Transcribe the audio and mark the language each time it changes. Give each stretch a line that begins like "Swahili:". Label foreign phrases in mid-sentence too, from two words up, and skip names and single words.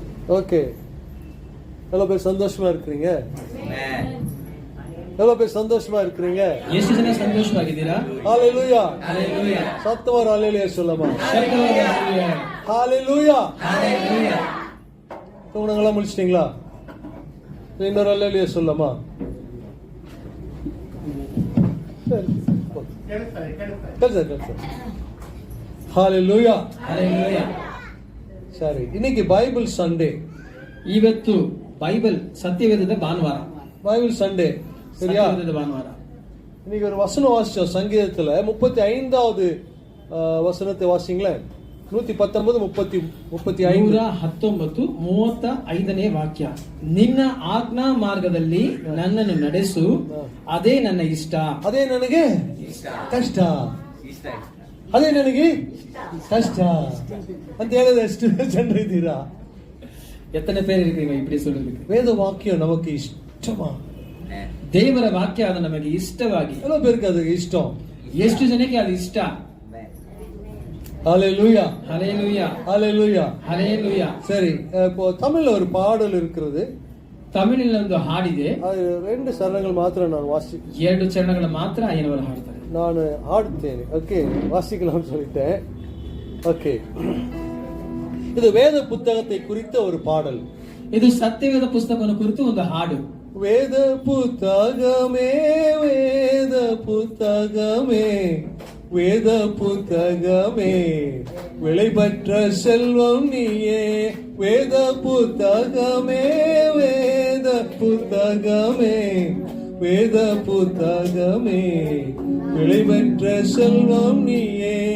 Tamil: ஓகே, எவ்வளவு பேர் சந்தோஷமா இருக்கிறீங்க? எவ்வளவு பேர் சந்தோஷமா இருக்கிறீங்க?
Kannada: ಎಷ್ಟು ಜನ ಸಂತೋಷವಾಗಿದ್ದೀರಾ?
Tamil: ஹalleluya, ஹalleluya. சத்தமா ஹalleluya சொல்லமா? ஹalleluya, ஹalleluya. ஹalleluya. தூங்குனங்களா முடிச்சிட்டீங்களா? இன்னொரு ஹalleluya சொல்லமா? ஹalleluya, ஹalleluya. சரி, இன்னைக்கு
English: Bible Sunday.
Kannada: ಇವತ್ತು ಬೈಬಲ್ ಸತ್ಯವೇದದ ಭಾನುವಾರ.
English: Bible Sunday,
Tamil: சரியா?
Kannada: ಸತ್ಯವೇದದ ಭಾನುವಾರ.
Tamil: இன்னைக்கு ஒரு வசனம் வாசிச்சோம் சங்கீதத்துல 35வது வசனத்தை வாசிங்களேன். 119 35
Kannada: 119 ವಾಕ್ಯ. ನಿನ್ನ ಆಜ್ಞಾ ಮಾರ್ಗದಲ್ಲಿ ನನ್ನನ್ನು ನಡೆಸು, ಅದೇ ನನ್ನ ಇಷ್ಟ. ಅದೇ ನನಗೆ ಕಷ್ಟ, ಅದೇ ನನಗೆ ಕಷ್ಟ ಅಂತ ಹೇಳಿದ ಎಷ್ಟು ಜನರು ಇದ್ದೀರಾ?
Tamil: எத்தனை பேர் இருக்கீங்க இப்படி சொல்றதுக்கு? வேத வாக்கியம் நமக்கு இஷ்டமா?
Kannada: ದೇವರ ವಾಕ್ಯ ಅದು ನಮಗೆ ಇಷ್ಟವಾಗಿ.
Tamil: எவ்வளவு பேருக்கு அது இஷ்டம்?
Kannada: ಎಷ್ಟು ಜನಕ್ಕೆ ಅದು ಇಷ್ಟ?
Tamil: ஹalleluya, ஹalleluya, ஹalleluya, ஹalleluya. சரி, இப்போ தமிழ்ல ஒரு பாடல் இருக்கிறது.
Kannada: ತಮಿಳಿನಲ್ಲಿ ಒಂದು ಹಾಡಿದೆ.
Tamil: அது 2 சரணங்கள் மாத்திரம் நான் வாசிக்கிறேன்.
Kannada: 2 ಚರಣಗಳು ಮಾತ್ರ ಅಯ್ಯನವರು ಹಾಡ್ತಾರೆ.
Tamil: நான் ஆடுத்தேன். ஓகே, வாசிக்கலாம்னு சொல்லிட்டேன். ஓகே, இது வேத புத்தகத்தை குறித்த ஒரு பாடல்.
Kannada: ಇದು ಸತ್ಯವೇದ ಪುಸ್ತಕವನ್ನು ಕುರಿತು ಒಂದು ಹಾಡು.
Tamil: வேத புத்தகமே, வேத புத்தகமே, வேத புத்தகமே, விலை பெற்ற செல்வம் நீயே. வேத புத்தகமே, வேத புத்தகமே, வேத புத்தகமே, விலை பெற்ற செல்வம் நீயே.